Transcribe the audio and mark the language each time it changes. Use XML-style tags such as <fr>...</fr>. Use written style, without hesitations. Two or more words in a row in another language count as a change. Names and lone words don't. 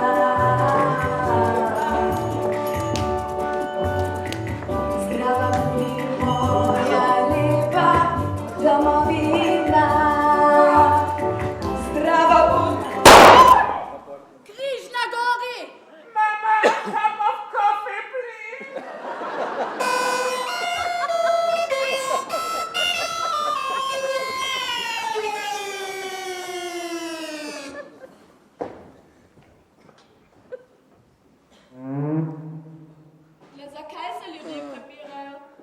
<sl>Zdrava budi moja lepa domovina. Zdrava budi. Križ na gori! Mama,</sl> <en>a cup of coffee, please.</en> <sl>Le zakaj se ljudje prepirajo?</sl>